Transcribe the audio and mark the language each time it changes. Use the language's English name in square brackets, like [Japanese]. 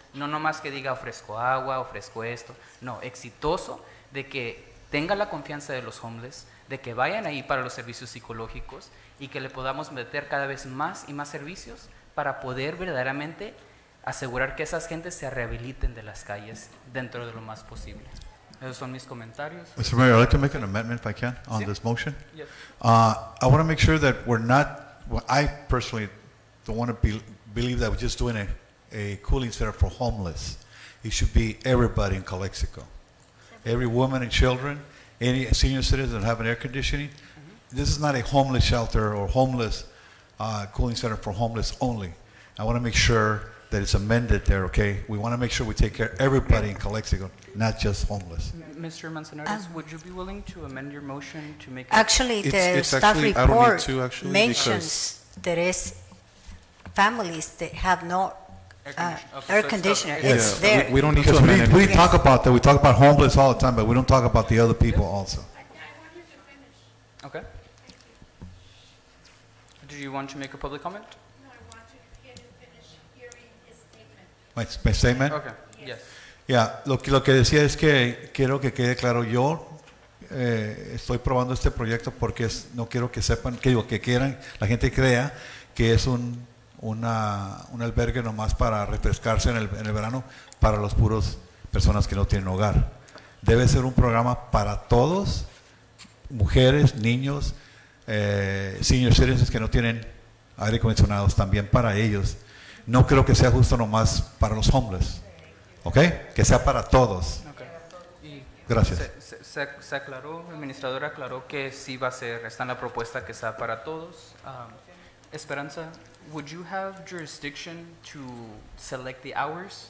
[Spanish] No nomás que diga ofrezco agua, ofrezco esto. No, exitoso, de que tenga la confianza de los homeless, de que vayan ahí para los servicios psicológicos y que le podamos meter cada vez más y más servicios para poder verdaderamente asegurar que esas gentes se rehabiliten de las calles dentro de lo más posible. Esos son mis comentarios. [English] Mr. Mayor, I'd like to make an amendment if I can on this motion. Yes. I want to make sure that we're not, well, I personally don't want to believe that we're just doing a cooling center for homeless. It should be everybody in Calexico. Every woman and children, any senior citizens that have an air conditioning. This is not a homeless shelter or homeless cooling center for homeless only. I want to make sure that it's amended there, okay? We want to make sure we take care of everybody in Calexico, not just homeless. Mr. Manzanares, would you be willing to amend your motion to make Actually, the staff report mentions there is families that have no air conditioner. It's there. We don't need to amend it. We talk about that. We talk about homeless all the time, but we don't talk about the other people also. Okay. Do you want to make a public comment? No, I want to get him finished hearing his statement. My statement? Okay, yes. [Spanish] Ya, lo que decía es que quiero que quede claro, yo estoy probando este proyecto porque no quiero que sepan, que quieran, la gente crea que es un albergue nomás para refrescarse en el verano para los puros personas que no tienen hogar. Debe ser un programa para todos, mujeres, niños, [English] senior citizens [Spanish] que no tienen aire acondicionado, también para ellos. No creo que sea justo nomás para los homeless, ¿ok? Que sea para todos. [English] Okay. [Spanish] Gracias. Se aclaró, el administrador aclaró que sí va a ser, está en la propuesta que sea para todos. [English] Esperanza, would you have jurisdiction to select the hours?